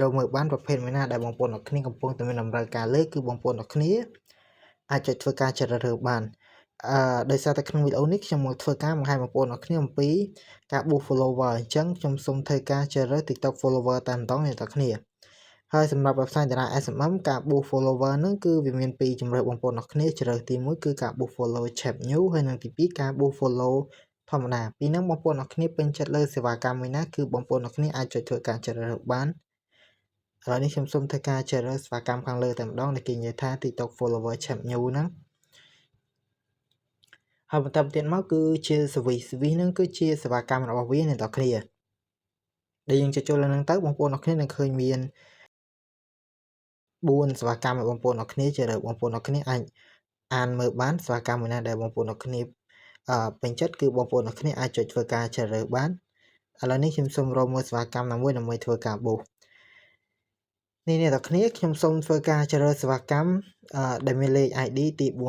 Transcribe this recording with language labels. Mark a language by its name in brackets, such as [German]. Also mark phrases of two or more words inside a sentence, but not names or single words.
[Khmer] កមើលបានប្រភេទមួយណាដែលបងប្អូនអ្នកគ្នាកំពុងតែមានតម្រូវការលើគឺបងប្អូនអ្នកគ្នាអាចចុចធ្វើការជ្រើសរើសបានដោយសារតែក្នុងវីដេអូនេះខ្ញុំមកធ្វើការ បង្ហាញបងប្អូនអ្នកគ្នាអំពីការប៊ូស follower អញ្ចឹងខ្ញុំសូមធ្វើការជ្រើសរើស [English] TikTok follower [Khmer] តែម្ដងអ្នកទាំងគ្នាហើយសម្រាប់ website តារា SMM ការប៊ូស follower ហ្នឹងគឺវាមានពីរជម្រើសបងប្អូនអ្នកគ្នាជ្រើសទី1គឺការប៊ូស [English] follow chat new [Khmer] ហើយនិងទី2ការប៊ូស follow ធម្មតាពីហ្នឹងបងប្អូនអ្នកគ្នាពេញចិត្តលើសេវាកម្មមួយណាគឺបងប្អូនអ្នកគ្នាអាចចុចធ្វើការជ្រើសរើសបានឥឡូវនេះខ្ញុំសូមធ្វើការជ្រើសរើសសេវាកម្មខាងលើតែម្ដងដែលគេនិយាយថា [English] TikTok follower chat new [Khmer] ហ្នឹង ហើយបន្តទៀតមកគឺជា service ហ្នឹងគឺជាសេវាកម្មរបស់វាអ្នកនរគ្នាដែលយើងចូលលើហ្នឹងទៅបងប្អូនអ្នកគ្នានឹងឃើញមាន4សេវាកម្មរបស់បងប្អូនអ្នកគ្នាជ្រើសរើសបងប្អូនអ្នកគ្នាអាចអានមើលបានសេវាកម្មមួយណាដែលបងប្អូនអ្នកគ្នាពេញចិត្តគឺបងប្អូនអ្នកគ្នាអាចចុចធ្វើការជ្រើសរើសបានឥឡូវនេះខ្ញុំសូមរកមើលសេវាកម្មណាមួយដើម្បីធ្វើការប៊ូសនេះអ្នកនរគ្នាខ្ញុំសូមធ្វើការជ្រើសរើសសេវាកម្មដែលមានលេខ ID ទី